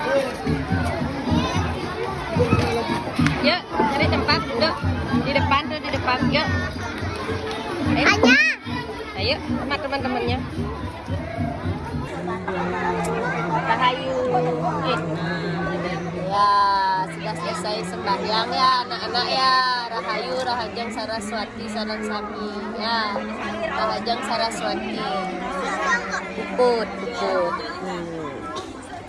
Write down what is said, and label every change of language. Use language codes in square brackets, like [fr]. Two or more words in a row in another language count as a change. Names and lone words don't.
[id] Yuk, cari tempat duduk di depan tuh, di depan. Yuk. Ayo, sama teman-temannya. Rahayu. Ya, sudah selesai sembahyang ya anak-anak ya. [ban] Rahayu, Rahajang Saraswati Sarang Sami. [id] Ya, Rahajang Saraswati. Bukut.